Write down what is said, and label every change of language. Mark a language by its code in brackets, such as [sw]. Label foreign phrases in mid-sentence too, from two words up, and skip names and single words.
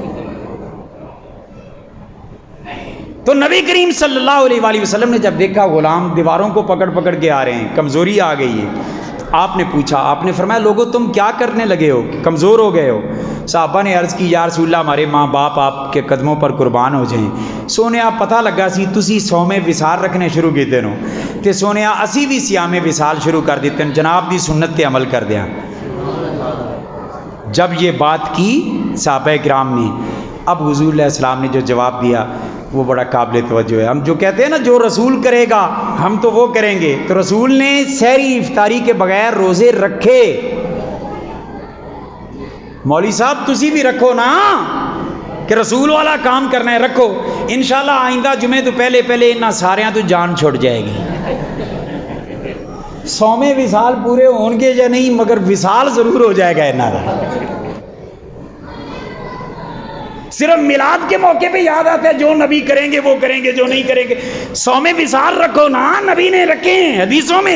[ur] تو نبی کریم [ar] صلی اللہ علیہ وآلہ وسلم [ur] نے جب دیکھا غلام دیواروں کو پکڑ پکڑ کے آ رہے ہیں، کمزوری آ گئی ہے، آپ نے پوچھا، آپ نے فرمایا لوگو تم کیا کرنے لگے ہو، کمزور ہو گئے ہو؟ صحابہ نے عرض کی [ar] یا رسول اللہ [ur] ہمارے ماں باپ آپ کے قدموں پر قربان ہو جائیں. [pa] سونے پتہ لگا سی تسی صوم وصال رکھنے شروع کیتے نو تے سونے اسی بھی صیام وصال شروع کر دیتے ہیں، جناب دی سنت تے عمل کر دیا. [ur] جب یہ بات کی صحابہ کرام نے، اب حضور [ar] علیہ السلام [ur] نے جو جواب دیا وہ بڑا قابل توجہ ہے. ہم جو کہتے ہیں نا جو رسول کرے گا ہم تو وہ کریں گے، تو رسول نے سحری افطاری کے بغیر روزے رکھے. [pa] مولوی صاحب تسی بھی رکھو نا، کہ رسول والا کام کرنا ہے رکھو. انشاءاللہ آئندہ جمعے تو پہلے پہلے انہاں ساریاں تو جان چھوڑ جائے گی. صوم وصال پورے ہون گے یا نہیں، مگر وصال ضرور ہو جائے گا انہاں دا. [ur] صرف میلاد کے موقع پہ یاد آتا ہے جو نبی کریں گے وہ کریں گے، جو نہیں کریں گے. صوم وصال رکھو نا، نبی نے رکھے ہیں حدیثوں میں.